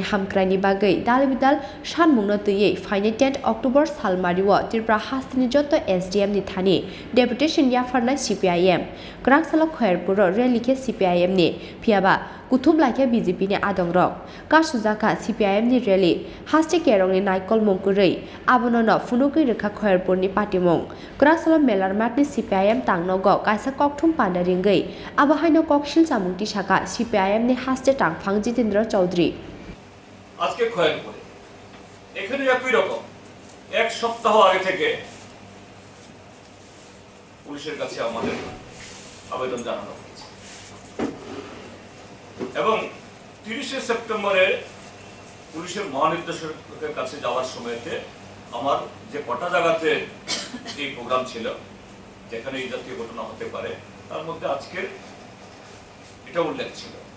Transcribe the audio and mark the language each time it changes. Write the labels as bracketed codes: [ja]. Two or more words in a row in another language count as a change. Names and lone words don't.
[trp] हामक्रायनि बागै दालबिदाल सानमुंनो तैयै फाइने 10 अक्टोबर सालमारिओ त्रिपुरा हास्तेनि जत एसडीएम नि थानी डेपुटेशन याफारनाय सीपीआईएम ग्राकसाला खयरपुर रैलीके सीपीआईएम नि फियाबा कुथुम लाइका बीजेपी नि आदंरक कासुजाका सीपीआईएम नि रैली हास्ते केरंनि नायकलमुं गरै आबोननो फुनुगै रखा खयरपुरनि पाटिमुं ग्राकसाला मेलार माटनि सीपीआईएम तांनगो कायसा ककथुं पान्दारिंगै आबाहायनो ककशिल जामुंति साका सीपीआईएम नि हास्ते तांफां जितेंद्र चौधरी [bn] আজকে খয়রপুরে এখানে একই রকম এক সপ্তাহ আগে থেকে পুলিশের কাছে আমাদের আবেদন জানানো হয়েছে এবং 30 সেপ্টেম্বরে পুলিশের মহানির্দেশকের কাছে যাওয়ার সময়তে আমার যে কটা জায়গাতে এই প্রোগ্রাম ছিল যেখানে এই জাতীয় ঘটনা হতে পারে তার মধ্যে আজকের এটা উল্লেখ ছিল